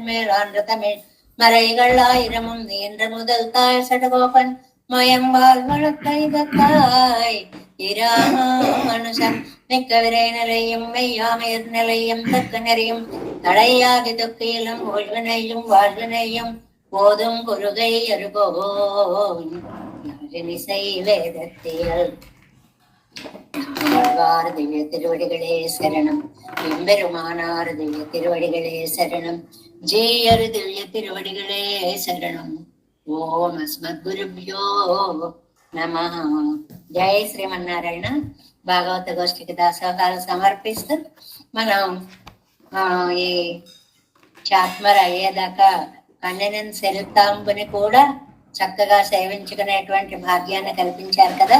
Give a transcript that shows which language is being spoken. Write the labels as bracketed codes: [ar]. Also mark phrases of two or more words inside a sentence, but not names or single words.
[ta] மேல் ஆண்டு தமிழ் மறைகள் ஆயிரமும் நீண்ட முதல் தாய் சடுகோபன் மயம்பால் வழக்கைதாய் இராமானுஷம் மிக்க விரை நிலையும் மெய்யாமயிர் நிலையும் தக்க நெறியும் தடையாகி தொக்கையிலும் ஓழ்வினையும் வாழ்வினையும் போதும் குருகை அருகோசை வேதத்தில் திவ்ய திருவடிகளே சரணம். எம்பெருமானார் திவ்ய திருவடிகளே சரணம். ஜெயரு திவ்ய திருவடிகளே சரணம். [sa] ఓం అస్మద్గురుభ్యో నమః. [te] జై శ్రీమన్నారాయణ. భాగవత గోష్ఠికి దాసోహాలు సమర్పిస్తూ మనం ఈ చాత్మర అయ్యేదాకా కన్నెనని సెలుతాంబుని కూడా చక్కగా సేవించుకునేటువంటి భాగ్యాన్ని కల్పించారు కదా.